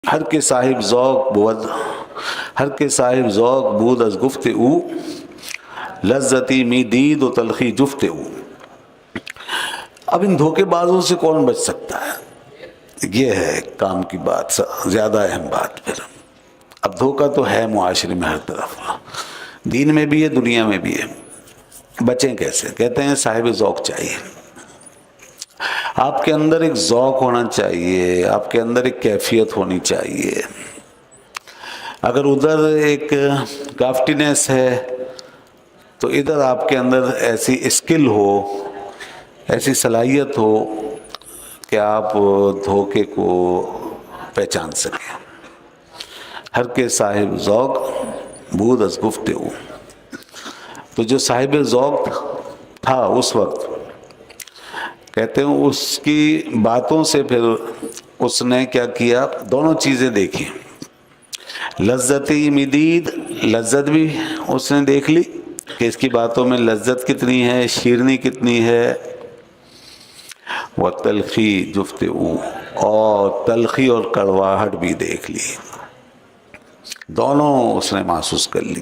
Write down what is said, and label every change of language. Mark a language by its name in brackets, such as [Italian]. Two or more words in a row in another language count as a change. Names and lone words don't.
[Persian] ہر کے صاحب ذوق بود، ہر کے صاحب ذوق بود از گفت او، لذتی می دید و تلخی جفت او۔ [Urdu] اب ان دھوکے بازوں سے کون بچ سکتا ہے؟ یہ ہے کام کی بات، زیادہ اہم بات۔ پھر اب دھوکہ تو ہے معاشرے میں ہر طرف، دین میں بھی ہے دنیا میں بھی ہے۔ بچیں کیسے؟ کہتے ہیں صاحب ذوق چاہیے، آپ کے اندر ایک ذوق ہونا چاہیے، آپ کے اندر ایک کیفیت ہونی چاہیے۔ اگر ادھر ایک کافٹینس ہے تو ادھر آپ کے اندر ایسی اسکل ہو، ایسی صلاحیت ہو کہ آپ دھوکے کو پہچان سکیں۔ [Persian] ہر کے صاحب ذوق بود از گفت او، [Urdu] تو جو صاحب ذوق تھا اس وقت، کہتے ہیں اس کی باتوں سے پھر اس نے کیا کیا، دونوں چیزیں دیکھی۔ [Persian] لذتی مدید، [Urdu] لذت بھی اس نے دیکھ لی کہ اس کی باتوں میں لذت کتنی ہے، شیرنی کتنی ہے، وہ [Persian] تلخی جفت او، [Urdu] اور تلخی اور کڑواہٹ بھی دیکھ لی، دونوں اس نے محسوس کر لی۔